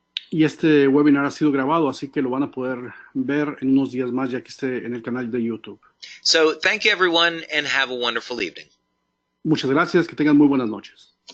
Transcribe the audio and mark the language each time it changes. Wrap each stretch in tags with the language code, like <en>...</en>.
<es>Y este webinar ha sido grabado, así que lo van a poder ver en unos días más ya que esté en el canal de YouTube.</es> <en>So thank you, everyone, and have a wonderful evening.</en> <es>Muchas gracias, que tengan muy buenas noches.</es>